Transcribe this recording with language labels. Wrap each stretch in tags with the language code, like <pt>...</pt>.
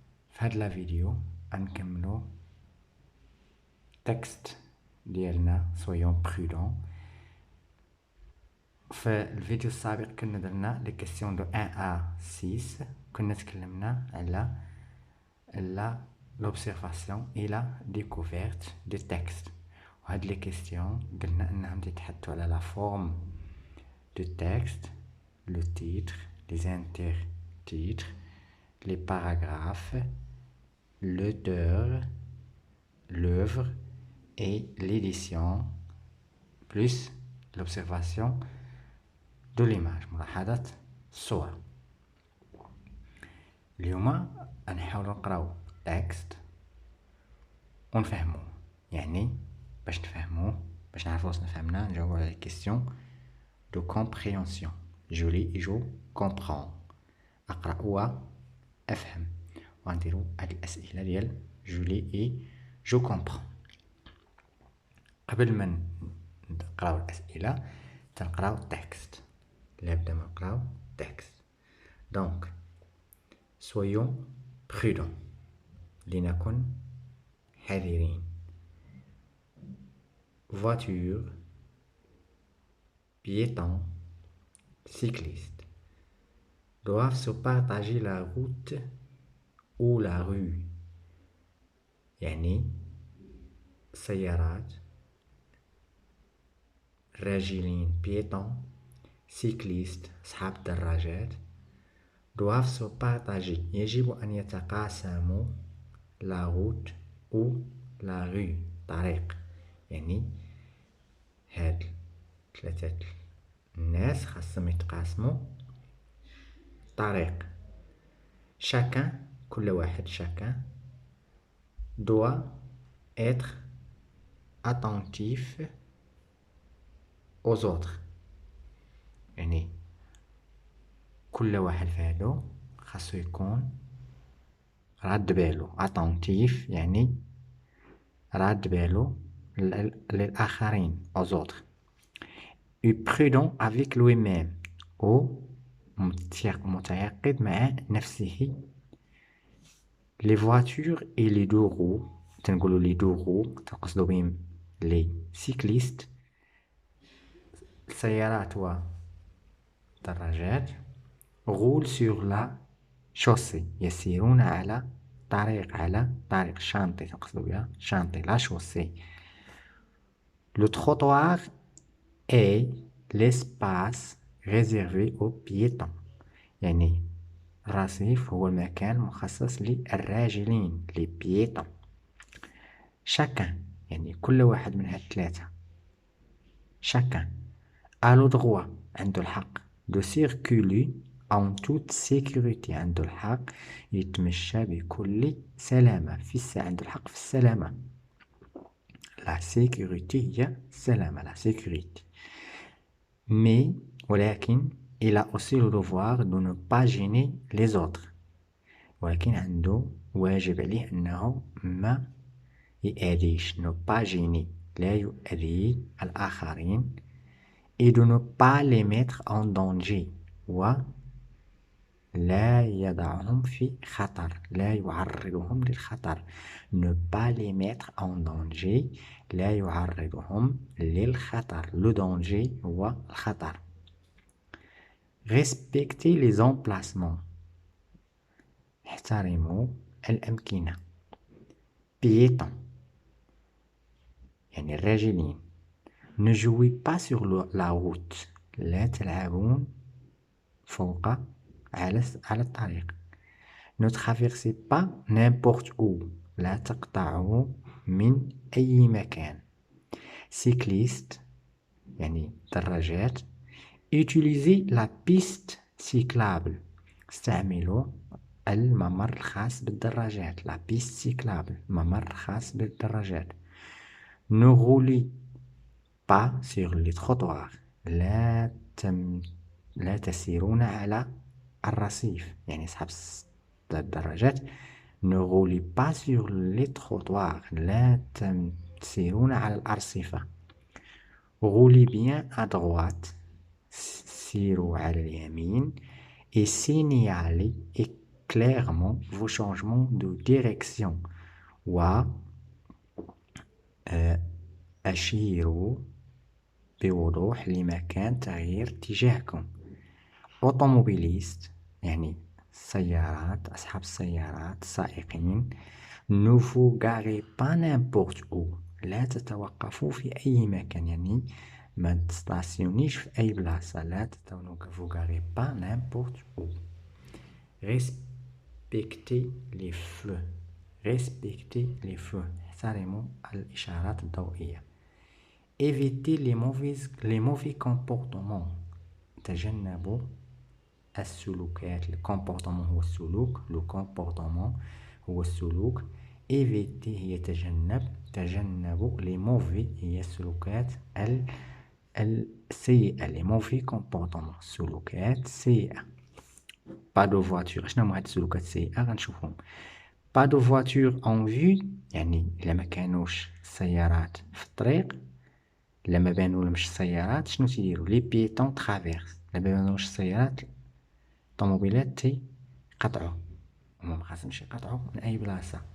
<ar>في هاد لا فيديو غنكملو تكست ديالنا</ar> <fr>soyons prudents.</fr> <ar>في الفيديو السابق كنا درنا لي كيسيون دو 1 à 6. كنا تكلمنا على</ar> <fr>l'observation et la découverte du texte.</fr> <ar>وهاد لي كيسيون قلنا انهم تتحدثوا على</ar> <fr>la forme du texte, le titre, les intertitres, les paragraphes, l'auteur, l'œuvre et l'édition, plus l'observation de l'image,</fr> <ar>ملاحظة الصور. اليوم غنحاولو نقراو تكست ونفهموه، يعني باش نفهموه، باش نعرفو واش فهمنا نجاوبو على الكيستيون دو كومبريهنسيون. جو لي جو كومبرون، اقرا و افهم، وغنديرو هاد الاسئله ديال جو لي اي جو كومبرون. قبل ما نقراو الاسئله تنقراو التكست. نبدا نقراو التكست. دونك</ar> <fr>soyons prudents،</fr> <ar>لنكن حذرين.</ar> <fr>voiture, piétons, cyclistes doivent se partager la route ou la rue.</fr> <ar>يعني سيارات، راجلين بيتون، سيكليست أصحاب الدراجات،</ar> <fr>doivent se partager</fr> <ar>يجب أن يتقاسموا</ar> <fr>la route ou la rue</fr> <ar>طريق. يعني هاد ثلاثة الناس خاصهم يتقاسموا طريق.</ar> <fr>chacun</fr> <ar>كل واحد</ar> <fr>chacun doit être attentif aux autres.</fr> <ar>يعني كل واحد فهادو خاصو يكون راد بالو. attentif يعني راد بالو للآخرين</ar> <fr>aux autres. et prudent avec lui-même</fr> <ar>و متيقظ مع نفسه.</ar> <fr>les voitures et les deux roues،</fr> <ar>تنقولوا</ar> <fr>les deux roues</fr> <ar>تقصدوا بهم</ar> <fr>les cyclistes،</fr> <ar>السيارات والدراجات،</ar> <fr>roulent sur la chaussée</fr> <ar>يسيرون على طريق شانطي، تقصدوا بها شانطي</ar> <fr>la chaussée. le trottoir est l'espace réservé aux piétons،</fr> <ar>يعني الرصيف هو المكان مخصص للراجلين لي بيتون.</ar> <fr>chacun</fr> <ar>يعني كل واحد من هاد الثلاثة،</ar> <fr>chacun a le droit</fr> <ar>عنده الحق</ar> <fr>de circuler en toute sécurité،</fr> <ar>عنده الحق يتمشى بكل سلامة، عنده الحق في السلامة.</ar> <fr>la sécurité</fr> <ar>هي السلامة،</ar> <fr>la sécurité. mais</fr> <ar>ولكن</ar> <fr>il a aussi le devoir de ne pas gêner les autres،</fr> <ar>ولكن عنده واجب عليه أنه ما يأذيش،</ar> <fr>ne pas gêner</fr> <ar>لا يؤذي الآخرين،</ar> <fr>et de ne pas les mettre en danger</fr> <ar>ولا يضعهم في خطر، لا يعرضهم للخطر.</ar> <fr>ne pas les mettre en danger</fr> <ar>لا يعرضهم للخطر.</ar> <fr>le danger</fr> <ar>هو الخطر.</ar> <fr>respecter les emplacements،</fr> <ar>احترموا الأمكنة. piéton يعني الراجلين.</ar> <fr>ne jouez pas sur la route،</fr> <ar>لا تلعبون فوق على الطريق.</ar> <fr>ne traversez pas n'importe où،</fr> <ar>لا تقطعوا من أي مكان. cycliste يعني دراجات.</ar> <fr>utilisez la piste cyclable،</fr> <ar>استعملوا الممر الخاص بالدراجات.</ar> <fr>la piste cyclable</fr> <ar>ممر خاص بالدراجات.</ar> <fr>ne roulez pas sur les trottoirs،</fr> <ar>لا تسيرون على الرصيف، يعني أصحاب الدراجات ne roulez pas sur les trottoirs، لا تسيرون على الأرصفة.</ar> <fr>roulez bien à droite،</fr> <ar>سيروا على اليمين.</ar> <fr>et signalez et clairement vos changements de direction.</fr> <ar>أشيروا بوضوح لمكان تغيير اتجاهكم. أوتوموبيليست يعني السيارات، أصحاب السيارات، السائقين.</ar> <fr>Ne vous garez pas n'importe où.</fr> <ar>لا تتوقفوا في أي مكان، يعني ما تستاسيونيش في أي بلاصة.</ar> <fr>لا Ne vous garez pas n'importe où. Respectez les feux. Respectez les feux.</fr> <ar>احترموا الإشارات الضوئية.</ar> <fr>Évitez les mauvais comportements.</fr> <ar>تجنبوا السلوكات. الكومبورتمون هو السلوك، لو كومبورتمون هو السلوك.</ar> <fr>éviter</fr> <ar>هي تجنبوا</ar> <fr>les mauvais</fr> <ar>هي السلوكات السيئة.</ar> <fr>les mauvais comportements</fr> <ar>السلوكات السيئة.</ar> <fr>pas de voiture.</fr> <ar>شنو هما هاد السلوكات السيئة؟ غنشوفهم.</ar> <fr>pas de voiture en vue</fr> <ar>يعني إلا ما كانوش السيارات في الطريق، إلا ما بانولهمش السيارات شنو تيديروا؟ لي بيتون ترافيرس. إلا ما بانولهمش السيارات الطوموبيلات تيقطعوا، هما مخاصهمش يقطعوا من أي بلاصة.</ar>